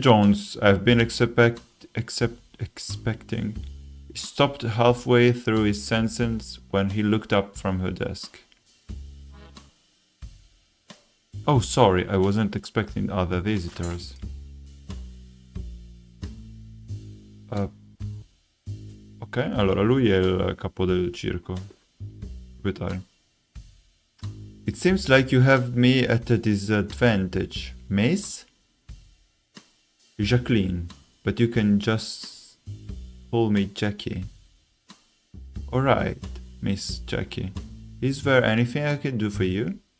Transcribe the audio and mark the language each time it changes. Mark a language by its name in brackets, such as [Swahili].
[English] Jones, I've been expecting. He stopped halfway through his sentence when he looked up from her desk. Oh, sorry, I wasn't expecting other visitors. [Italian] Ok, allora lui è il capo del circo. Proprietario. [English] It seems like you have me at a disadvantage, miss? Jacqueline, but you can just call me Jackie. Alright, Miss Jackie. Is there anything I can do for you?